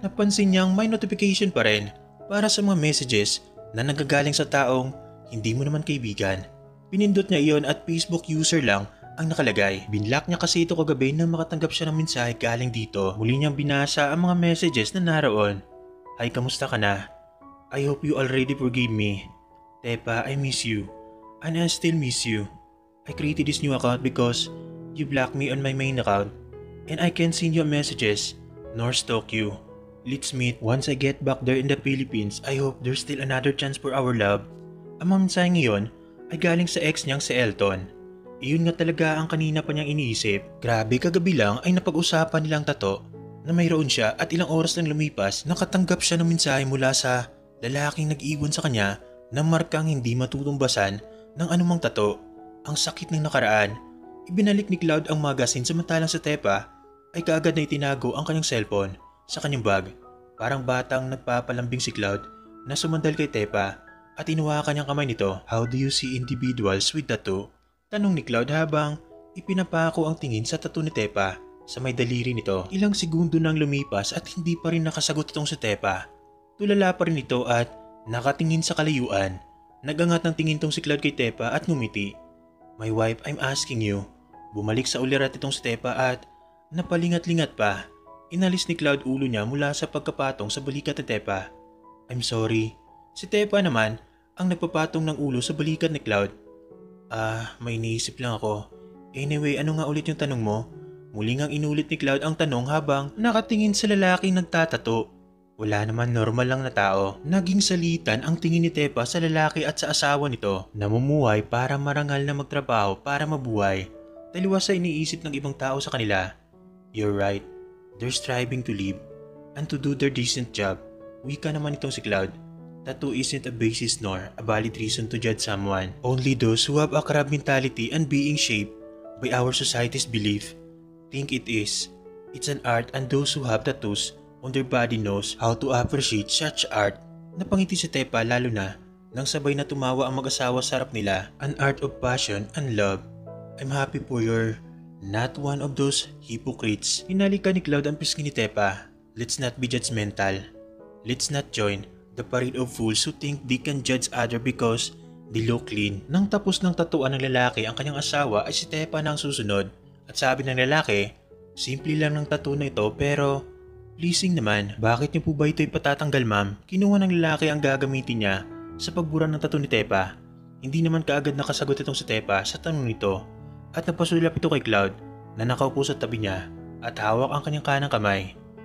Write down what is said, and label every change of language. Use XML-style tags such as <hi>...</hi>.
<tl>Napansin niyang may notification pa rin para sa mga messages na nagagaling sa taong hindi mo naman kaibigan. Pinindot niya iyon at Facebook user lang ang nakalagay. Binlock niya kasi ito kagabi nang makatanggap siya ng mensahe galing dito. Muli niyang binasa ang mga messages na naroon. Hi, kamusta ka na?</tl> <en>I hope you already forgave me. Tepa, I miss you. And I still miss you. I created this new account because you blocked me on my main account. And I can't send you messages, nor stalk you. Let's meet once I get back there in the Philippines. I hope there's still another chance for our love.</en> <tl>Ang mensahe ngayon ay galing sa ex niyang si Elton. Iyon nga talaga ang kanina pa niyang iniisip. Grabe, kagabi lang ay napag-usapan nilang tato na mayroon siya at ilang oras nang lumipas nakatanggap siya ng mensahe mula sa lalaking nag-iwan sa kanya ng markang hindi matutumbasan ng anumang tato. Ang sakit ng nakaraan. Ibinalik ni Cloud ang magazine samantalang sa Tepa ay kaagad na itinago ang kanyang cellphone sa kanyang bag. Parang batang nagpapalambing si Cloud na sumandal kay Tepa at inuwakan niyang kamay nito.</tl> <en>How do you see individuals with tattoo?</en> <tl>Tanong ni Cloud habang ipinapako ang tingin sa tattoo ni Tepa sa may daliri nito. Ilang segundo nang lumipas at hindi pa rin nakasagot itong si Tepa. Tulala pa rin ito at nakatingin sa kalayuan. Nagangat ng tingin tong si Cloud kay Tepa at ngumiti.</tl> <en>My wife, I'm asking you.</en> <tl>Bumalik sa ulirat itong si Tepa at napalingat-lingat pa. Inalis ni Cloud ulo niya mula sa pagkapatong sa balikat ni Tepa.</tl> <en>I'm sorry.</en> <tl>Si Tepa naman ang nagpapatong ng ulo sa balikat ni Cloud. May iniisip lang ako. Anyway, ano nga ulit yung tanong mo? Muli ngang inulit ni Cloud ang tanong habang nakatingin sa lalaking nagtatato. Wala naman, normal lang na tao. Naging salitan ang tingin ni Tepa sa lalaki at sa asawa nito. Namumuhay para marangal na magtrabaho para mabuhay. Taliwas sa iniisip ng ibang tao sa kanila.</tl> <en>You're right. They're striving to live and to do their decent job.</en> <tl>Wika naman itong si Cloud.</tl> <en>Tattoo isn't a basis nor a valid reason to judge someone. Only those who have a crab mentality and being shaped by our society's belief think it is. It's an art and those who have tattoos on their body knows how to appreciate such art.</en> <tl>Napangiti si Tepa lalo na nang sabay na tumawa ang mag-asawa sa harap nila.</tl> <en>An art of passion and love. I'm happy for you're not one of those hypocrites.</en> <tl>Hinalika ni Cloud ang pisngi ni Tepa.</tl> <en>Let's not be judgmental. Let's not join the parade of fools who think they can judge other because they look clean.</en> <tl>Nang tapos ng tatuan ng lalaki ang kanyang asawa ay si Tepa na ang susunod. At sabi ng lalaki, simple lang ng tattoo na ito pero pleasing naman. Bakit niyo po ba ito'y patatanggal, ma'am? Kinuha ng lalaki ang gagamitin niya sa pagbura ng tattoo ni Tepa. Hindi naman kaagad nakasagot itong si Tepa sa tanong nito at napasulap ito kay Cloud na nakaupo sa tabi niya at hawak ang kanyang kanang kamay.</tl>